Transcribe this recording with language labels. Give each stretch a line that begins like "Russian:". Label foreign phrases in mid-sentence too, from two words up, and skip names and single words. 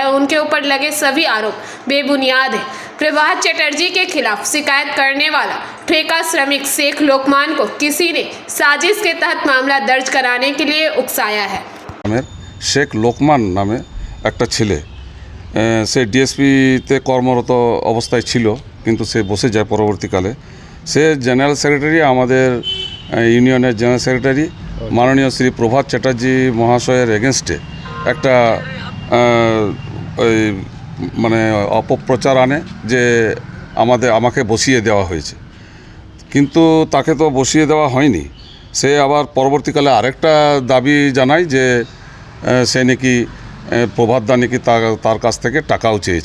Hindi: उनके ऊपर लगे सभी आरोप बेबुनियाद है। प्रभात चटर्जी के खिलाफ शिकायत करने वाला ठेका श्रमिक शेख लोकमान को किसी ने साजिश के तहत मामला दर्ज कराने के लिए उकसाया है।
Bangla: শেখ লোকমান নামে এক ছেলে সে ডিএসপিতে কর্মরত অবস্থায় ছিল কিন্তু সে বসে যায় পরবর্তীকালে সে
English: general secretary
Bangla: আমাদের ইউনিয়নের
English: general secretary
Bangla: মাননীয় শ্রী প্রভাত চ্যাটার্জি মহাশয়ের এগেনস্টে এক মানে অপপ্রচার আনে যে আমাকে বসিয়ে দেওয়া হয়েছে, কিন্তু তাকে তো বসিয়ে দেওয়া হয়নি। সে আবার পরবর্তীকালে আরেকটা দাবি জানায় যে সে নাকি প্রভাতদা নাকি তার কাছ থেকে টাকাও চেয়েছে।